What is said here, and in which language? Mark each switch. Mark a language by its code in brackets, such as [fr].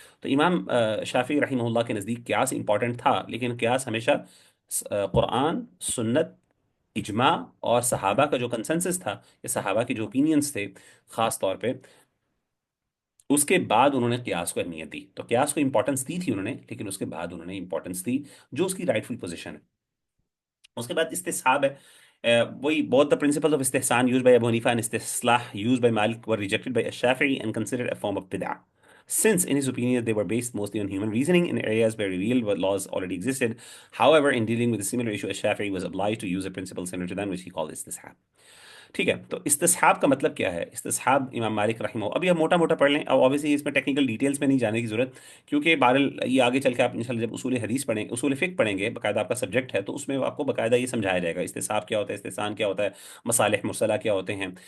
[ur] تو امام شافعی رحمہ اللہ کے نزدیک قیاس امپورٹنٹ تھا, لیکن قیاس ہمیشہ قرآن, سنت, اجماع اور صحابہ کا جو کنسنسس تھا, یا صحابہ کے جو اوپینینس تھے خاص طور پہ, اس کے بعد انہوں نے قیاس کو اہمیت دی. تو قیاس کو امپورٹنس دی تھی انہوں نے, لیکن اس کے بعد انہوں نے امپورٹنس دی جو اس کی رائٹ فل پوزیشن ہے. اس کے بعد استصحاب ہے. وہی [en] both the principles of استحسان used by Abu Hanifa and استصلاح used by Malik were rejected by Shafi'i and considered a form of bid'ah. Since, in his opinion, they were based mostly on human reasoning in areas where real laws already existed. However, in dealing with a similar issue, Shafi'i was obliged to use a principle similar to them, which he called istishab. [ur] ٹھیک ہے. تو استصحاب کا مطلب کیا ہے؟ استصحاب امام مالک رحمہ ابھی ہم موٹا موٹا پڑھ لیں. اب obviously اس میں ٹیکنیکل ڈیٹیلز میں نہیں جانے کی ضرورت, کیونکہ بہرحال یہ آگے چل کے آپ انشاءاللہ جب اصول حدیث پڑھیں, اصول فقہ پڑھیں گے, باقاعدہ آپ کا سبجیکٹ ہے, تو اس میں آپ کو باقاعدہ یہ سمجھایا جائے گا استصحاب کیا ہوتا ہے, استحسان کیا ہوتا ہے, مصالح مرسلہ کیا ہوتے ہیں.